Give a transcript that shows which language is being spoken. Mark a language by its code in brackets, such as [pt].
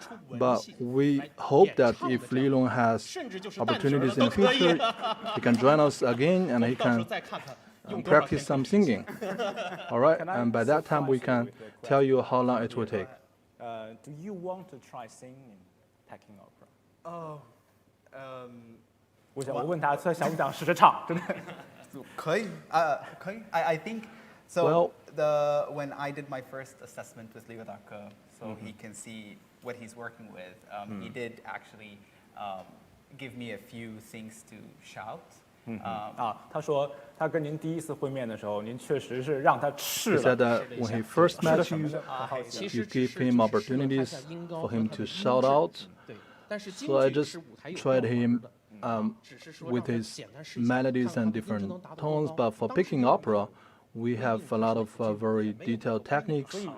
[en] But we hope that if Li Long has opportunities in the future, he can join us again and he can practice some singing. All right, and by that time we can tell you how long it will take. Do you want to try singing Peking opera? [zh] 我问他想不想试着唱，真的。可以，可以。 [en] I think so. Well, when I did my first assessment with Liu Lihua, so he can see what he's working with. He did actually give me a few things to shout. [zh] 他说他跟您第一次会面的时候，您确实是让他试了。 [en] He said that when he first met you, you gave him opportunities for him to shout out. So I just tried him with his melodies and different tones, but for Peking opera, we have a lot of very detailed techniques.